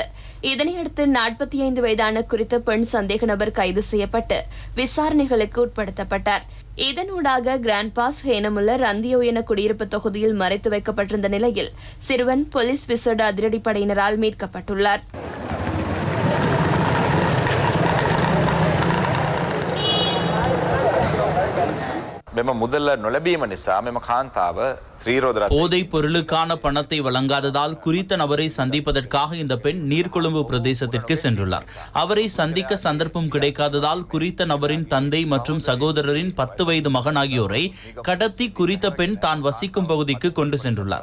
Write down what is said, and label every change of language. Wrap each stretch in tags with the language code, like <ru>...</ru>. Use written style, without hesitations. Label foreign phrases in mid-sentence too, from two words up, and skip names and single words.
<ta>இதனையடுத்து 45 வயதான குறித்த பெண் சந்தேக நபர் கைது செய்யப்பட்டு விசாரணைகளுக்கு உட்படுத்தப்பட்டார். இதனூடாக கிராண்ட் பாஸ் ஹேனமுல்ல ரந்தியோயன குடியிருப்பு தொகுதியில் மறைத்து வைக்கப்பட்டிருந்த நிலையில் சிறுவன் போலீஸ் விசேட அதிரடிப்படையினரால் மீட்கப்பட்டுள்ளார்.</ta> <si>මෙම මුදල්ල නොලැබීම නිසා මෙම කාන්තාව</si> <ta>போதைப் பொருளுக்கான பணத்தை வழங்காததால் குறித்த நபரை சந்திப்பதற்காக இந்த பெண் நீர்கொழும்பு பிரதேசத்திற்கு சென்றுள்ளார். அவரை சந்திக்க சந்தர்ப்பம் கிடைக்காததால் குறித்த நபரின் தந்தை மற்றும் சகோதரரின் 10 வயது மகன் ஆகியோரை கடத்தி குறித்த பெண் தான் வசிக்கும் பகுதிக்கு கொண்டு சென்றுள்ளார்.</ta>